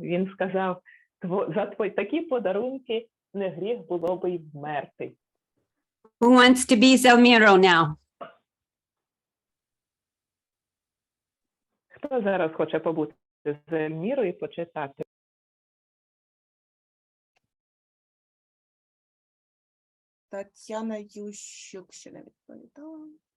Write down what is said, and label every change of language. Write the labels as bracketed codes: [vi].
[uk] Він сказав, за твої такі подарунки не гріх було би й вмерти. [en] Who wants to be Zelmiro now? [uk] Хто зараз хоче побути з Ельмірою і почитати? Тетяна Ющук ще не відповідала.